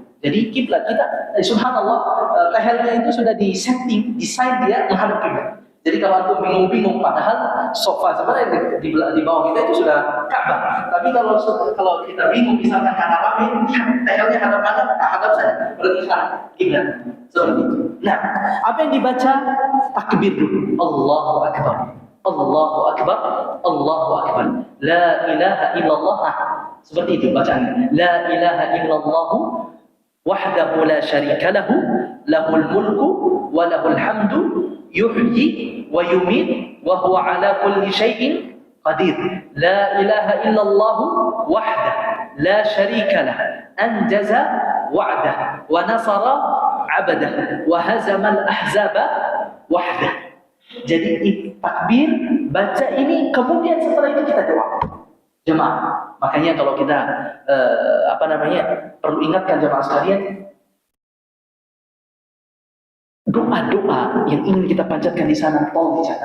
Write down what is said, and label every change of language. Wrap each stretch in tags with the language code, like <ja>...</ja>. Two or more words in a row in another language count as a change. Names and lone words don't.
<id>Jadi kiblat kita, subhanallah, lehernya itu sudah disetting, desain dia menghadap kiblat. Jadi kalau antum bingung-bingung, padahal sofa sebenarnya di bawah kita itu sudah Ka'bah. Tapi kalau kita bingung, misalkan karena rame, tehelnya hadap mana? Nah, hadap saya. Berarti kiblat. Seperti itu. Nah, apa yang dibaca? Takbir dulu.</id> <ar>الله أكبر. الله أكبر الله أكبر لا إله إلا الله.</ar> <id>Nah, seperti itu bacaannya.</id> <ar>لا إله إلا الله وحده لا شريك له له الملك وله الحمد يحيي ويميت وهو على كل شيء قدير. لا إله إلا الله وحده لا شريك له أنجز وعده ونصر عبده وهزم الأحزاب وحده.</ar> <id>Jadi takbir, baca ini, kemudian setelah itu kita doa. Jemaah, makanya kalau kita perlu ingatkan jemaah sekalian, doa-doa yang ingin kita panjatkan di sana tolong dicatat.</id>